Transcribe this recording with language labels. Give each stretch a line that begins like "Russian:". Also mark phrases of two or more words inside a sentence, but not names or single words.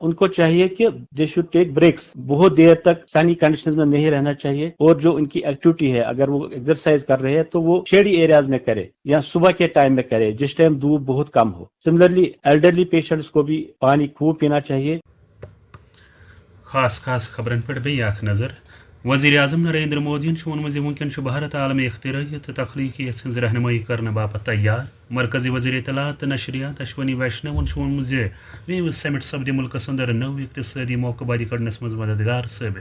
Urdu: ان کو چاہیے کہ
English: they should take breaks,
Urdu: بہت دیر تک
English: sunny conditions
Urdu: میں نہیں رہنا چاہیے. اور جو ان کی ایکٹیویٹی ہے اگر وہ ایکسرسائز کر رہے ہیں تو وہ
English: shady areas
Urdu: میں کرے یا صبح کے ٹائم میں کرے جس ٹائم دھوپ بہت کم ہو.
English: similarly elderly patients
Urdu: کو بھی پانی خوب پینا چاہیے.
Kashmiri: خاص خبرن پہ بیٚیہِ اکھ نظر. وزیر اعظم نریندر مودی ووٚنمُت زِ وٕنکیٚن چھُ بھارت عالمی اختراعیت تہٕ تخلیقیت ہٕنٛز رہنمٲیی کرنہٕ باپتھ تیار. مرکزی وزیر اطلاعات تہٕ نشریات اشونی ویشنون ووٚنمُت زِ ویوز سمٹ سپدِ مُلکس اندر نٔو اقتصٲدی موقعہٕ بادی کڑنس منٛز مددگار ثٲبت.